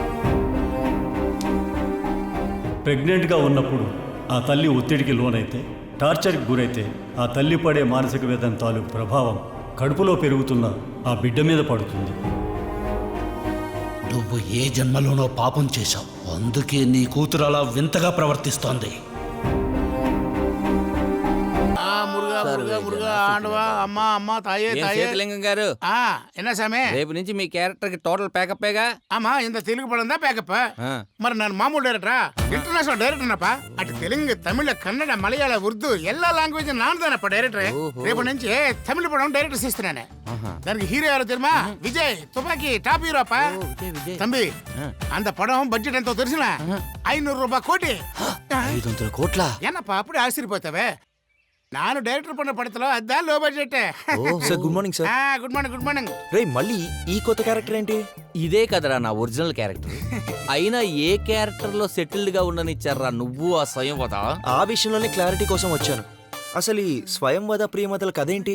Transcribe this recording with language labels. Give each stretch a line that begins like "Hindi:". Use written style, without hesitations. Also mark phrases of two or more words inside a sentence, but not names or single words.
Telugu: ప్రెగ్నెంట్గా ఉన్నప్పుడు ఆ తల్లి ఒత్తిడికి లోనైతే, టార్చర్కి గురైతే ఆ తల్లి పడే మానసిక వేదన తాలూకు ప్రభావం కడుపులో పెరుగుతున్న ఆ బిడ్డ మీద పడుతుంది. నువ్వు ఏ జన్మలోనో పాపం చేశావు. అందుకే నీ కూతురు అలా వింతగా ప్రవర్తిస్తోంది. సేతులింగం గారు,
Tamil: என்ன சாமி
Telugu: రేపు నుంచి మీ క్యారెక్టర్ కి టోటల్ ప్యాకప్పేగా.
Tamil: ஆமா இந்த தெலுங்கு படம் தான் பேக்கப்
Telugu: మరి நான் మామూలు డైరెక్టరా ఇంటర్నేషనల్ డైరెక్టర్నప్పా అటు తెలుగు తమిళ కన్నడ మలయాళ ఉర్దూ எல்லா లాంగ్వేజ్ నాను దానప్ప డైరెక్టర్ రేపు నుంచి తమిళ పడం డైరెక్టర్ చేస్తున్నాను దానికి హీరో ఎవరో తెలుమా విజయ్ తుపాకి టాప్ హీరో అప్ప
Tamil: தம்பி அந்த படம் பட்ஜெட்
Telugu: ఎంతో తెలుసునా 500 రూపాయల కోటి 500 కోట్ల
Tamil: என்னப்பா அப்படி ஆச்சரியப்போத்தவே
Telugu: ನಾನು డైరెక్టర్ పడిన పడతలో అదా లో బడ్జెట్
English: Sir good morning sir. Good morning good morning
Telugu: రే మళ్ళీ ఈ కొత్త క్యారెక్టర్ ఏంటి? ఇదే కదరా నా ఒరిజినల్ క్యారెక్టర్. అయినా ఏ క్యారెక్టర్ లో సెటిల్డ్ గా ఉండనిచ్చారా నువ్వు ఆ స్వయం వద? ఆ విషయంలోనే క్లారిటీ కోసం వచ్చాను. అసలు ఈ స్వయం వద ప్రియమతల కథ ఏంటి?